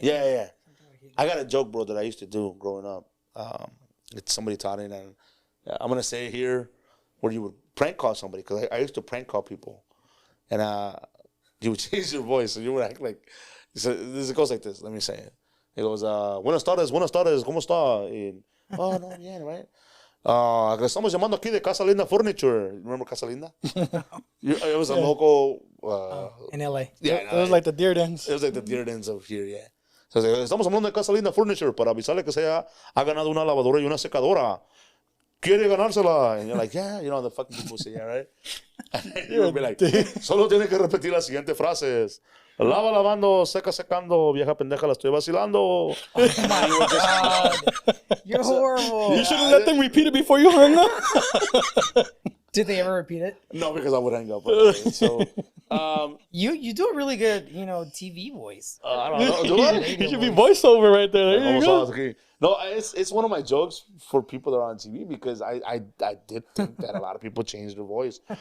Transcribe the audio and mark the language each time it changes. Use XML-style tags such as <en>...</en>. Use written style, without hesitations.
<en>Yeah. I got a joke, bro, that I used to do growing up. It's somebody taught it, and I'm gonna say here where you would prank call somebody, because I used to prank call people, and you would change your voice, and you would act like. So it goes like this. Let me say it. It goes,</en> <es>buenas tardes, ¿cómo está?</es> <en>And, oh,</en> <es>no, bien,</es> <en>right?</en> <es>Le estamos llamando aquí de Casa Linda Furniture.</es> <en>Remember Casa Linda? It was a local. In LA. Yeah, It was like the deer dens. It was like the deer dens of here, yeah. So,</en> <es>estamos hablando de Casa Linda Furniture para avisarle que ha ganado una lavadora y una secadora. ¿Quiere ganársela?</es> <en>And you're like, yeah, the fucking people say, yeah, right? And you would be like,</en> <es>solo tiene que repetir las siguientes frases. Lava lavando, seca secando, vieja pendeja, la estoy vacilando.</es> <en>Oh my God. You're horrible. You should have let them repeat it before you hung up. Did they ever repeat it? No, because I would hang up. So, you do a really good, TV voice. I don't know. Do I? You should be voiceover right there. There you go. No, it's one of my jokes for people that are on TV, because I did think that a lot of people change their voice.</en>